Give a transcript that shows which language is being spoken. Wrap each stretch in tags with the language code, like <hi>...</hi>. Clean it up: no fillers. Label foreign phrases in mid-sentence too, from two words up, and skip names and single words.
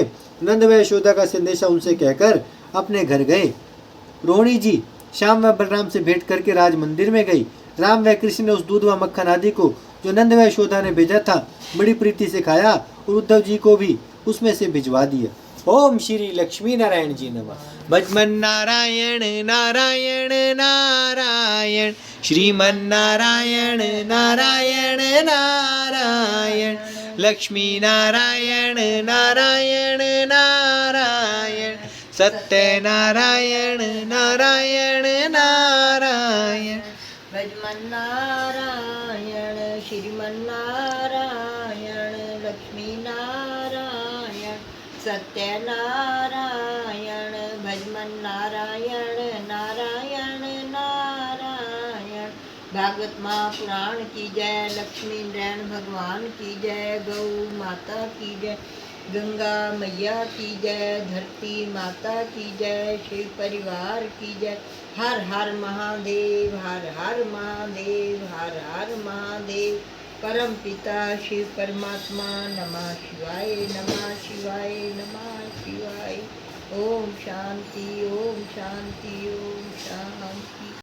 <hi>नंद व यशोदा का संदेशा उनसे कहकर अपने घर गए। रोहिणी जी श्याम व बलराम से भेंट करके राज मंदिर में गई। राम व कृष्ण ने उस दूध व मक्खन आदि को जो नंद व यशोदा ने भेजा था बड़ी प्रीति से खाया और उद्धव जी को भी उसमें से भिजवा दिया। ओम श्री लक्ष्मी नारायण जी नमः। भजमन नारायण नारायण नारायण, श्रीमन नारायण नारायण नारायण, लक्ष्मी नारायण नारायण नारायण, सत्य नारायण नारायण नारायण। भजमन नारायण श्रीमन नारायण, लक्ष्मी नारायण सत्य नारायण, भजमन नारायण नारायण नारायण। भागवत महापुराण की जय, लक्ष्मी नारायण भगवान की जय, गौ माता की जय, गंगा मैया की जय, धरती माता की जय, शिव परिवार की जय। हर हर महादेव, हर हर महादेव, हर हर महादेव। परम पिता शिव परमात्मा,</hi> <sa>नमः शिवाय, नमः शिवाय, नमः शिवाय।</sa> <hi>ओम शांति, ओम शांति, ओम शांति।</hi>